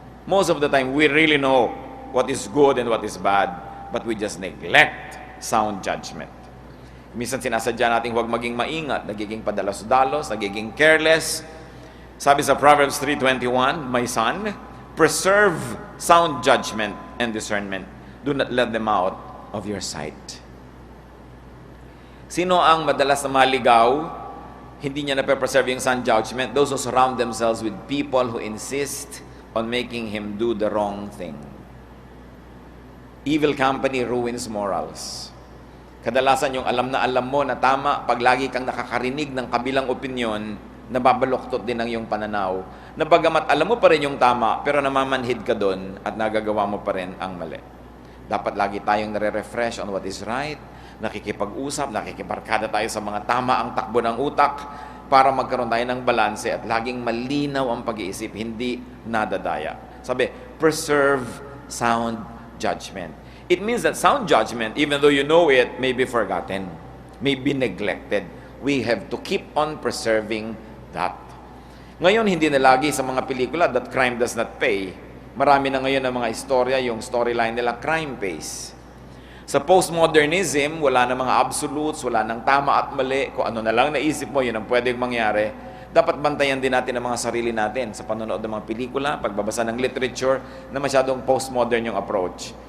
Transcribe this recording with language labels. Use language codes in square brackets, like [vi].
[en] Most of the time, we really know what is good and what is bad, but we just neglect sound judgment. [tl] Minsan sinasadya natin huwag maging maingat, nagiging padalos-dalos, nagiging careless. Sabi sa [en] Proverbs 3:21, "My son, preserve sound judgment and discernment. Do not let them out of your sight." [tl] Sino ang madalas na maligaw? Hindi niya na-preserve yung sound judgment. [en] Those who surround themselves with people who insist on making him do the wrong thing. Evil company ruins morals. [tl] Kadalasan yung alam na alam mo na tama, pag lagi kang nakakarinig ng kabilang opinyon, nababaluktot din ang iyong pananaw. Na bagamat alam mo pa rin yung tama, pero namamanhid ka doon at nagagawa mo pa rin ang mali. Dapat lagi tayong nare-refresh [en] on what is right, [tl] nakikipag-usap, nakikibarkada tayo sa mga tama ang takbo ng utak para magkaroon tayo ng balanse at laging malinaw ang pag-iisip, hindi nadadaya. Sabi, [en] preserve sound judgment. It means that sound judgment, even though you know it, may be forgotten, may be neglected. We have to keep on preserving that. [tl] Ngayon, hindi na lagi sa mga pelikula [en] that crime does not pay. [tl] Marami na ngayon ng mga istorya, yung storyline nila, [en] crime pays. [tl] Sa postmodernism, wala na mga absolutes, wala nang tama at mali. Kung ano na lang naisip mo, yun ang pwedeng mangyari. Dapat bantayan din natin ang mga sarili natin sa panonood ng mga pelikula, pagbabasa ng literature, na masyadong postmodern yung approach.